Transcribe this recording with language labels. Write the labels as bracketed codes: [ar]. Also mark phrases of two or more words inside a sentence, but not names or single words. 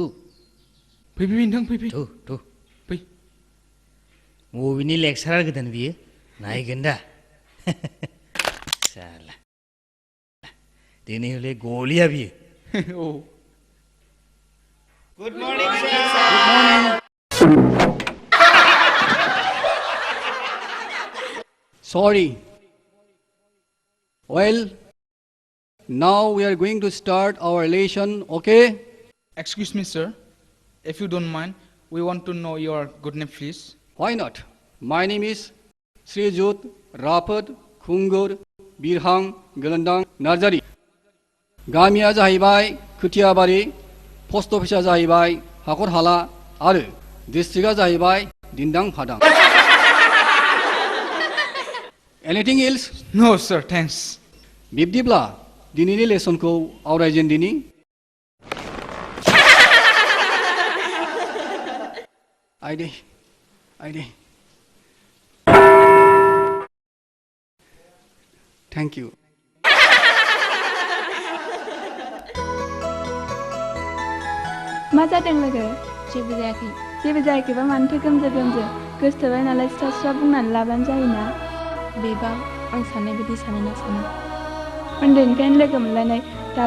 [brx] फै नोंथां फै थु थु फै बबेनि लेक्सारार गोदान बियो नायगोन दा साला दिनै हले गलिया बियो औ [en] good morning Sorry. Well, now we are going to start our lesson, okay? Excuse me, sir. If you don't mind, we want to know your good name, please. Why not? My name is Srijut Rafat Khungur Birhang Galandang Nazari. [brx] गामिया जाहैबाय खोथियाबारि पोस्ट अफिसा जाहैबाय हाखरहाला आरो डिस्ट्रिक्टआ जाहैबाय दिन्दां फादां [en] Anything else? No, sir. Thanks. [brx] बिब्दिब्ला दिनैनि लेसनखौ आवरायजेनदिनि आइदे [en] thank you [brx] मा जादों लोगो जेबो जायाखैबा मानोथो गोमजो गोसोथोबाय नालाय स्रा स्रा बुंनानै लाबानो जायोना बेबा आं साननाय बायदि सानोना साना उन्दैनिफ्रायनो लोगो मोनलायनाय दाबो